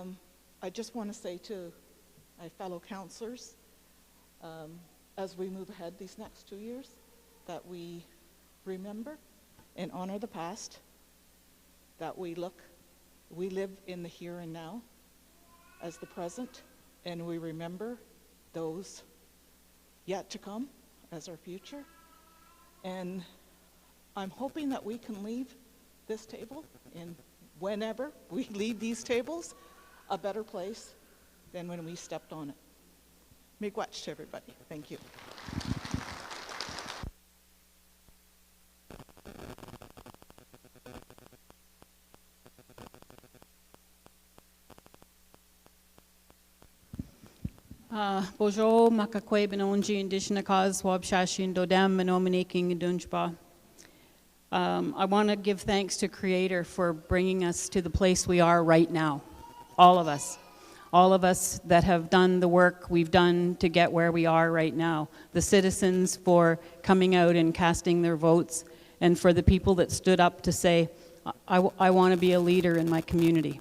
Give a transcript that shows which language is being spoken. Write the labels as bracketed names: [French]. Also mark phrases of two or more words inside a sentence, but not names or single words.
[English] I just want to say to my fellow councillors, as we move ahead these next 2 years, that we remember and honor the past, that we live in the here and now as the present, and we remember those yet to come as our future. And I'm hoping that we can leave this table, and whenever we leave these tables, a better place than when we stepped on it. Miigwech to everybody. Thank you. [Ojibwa] Bojo makakwe benonji indishna kaz wabshashin dodam menominiking dunjba. [English] I want to give thanks to Creator for bringing us to the place we are right now. All of us that have done the work we've done to get where we are right now. The citizens for coming out and casting their votes, and for the people that stood up to say, I want to be a leader in my community.